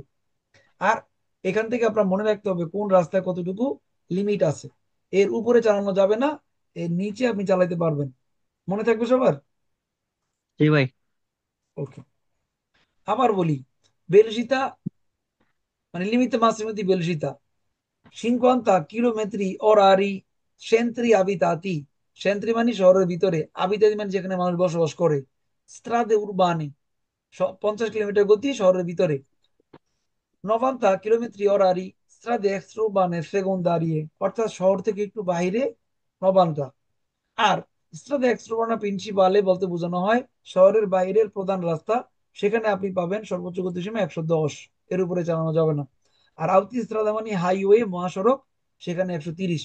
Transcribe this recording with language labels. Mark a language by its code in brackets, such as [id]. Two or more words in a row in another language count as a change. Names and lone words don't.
[bn] আর এখান থেকে আপনার মনে রাখতে হবে কোন রাস্তায় কতটুকু লিমিট আছে। এর উপরে চালানো যাবে না, এর নিচে আপনি চালাতে পারবেন। মনে থাকবে সবার? জি ভাই। ওকে। আবার বলি, বেলজিতা মানে লিমিতে [it] massimo di velocità 50 chilometri orari centri abitati। [bn] সেন্ট্রি মানে শহরের ভিতরে, আবিতাতি মানে যেখানে মানুষ বসবাস করে। [it] strade urbane [bn] 50 কিলোমিটার গতি শহরের ভিতরে। [it] 90 chilometri orari strade extraurbane secondarie, [bn] অর্থাৎ শহর থেকে একটু বাইরে 90। আর [it] strada extraurbana principale [bn] বলতে বোঝানো হয় শহরের বাইরের প্রধান রাস্তা, সেখানে আপনি পাবেন সর্বোচ্চ গতিসীমা 110, এর উপরে চালানো যাবে না। আর আউতি স্ট্রাদা মানে হাইওয়ে মহাসড়ক, সেখানে 130।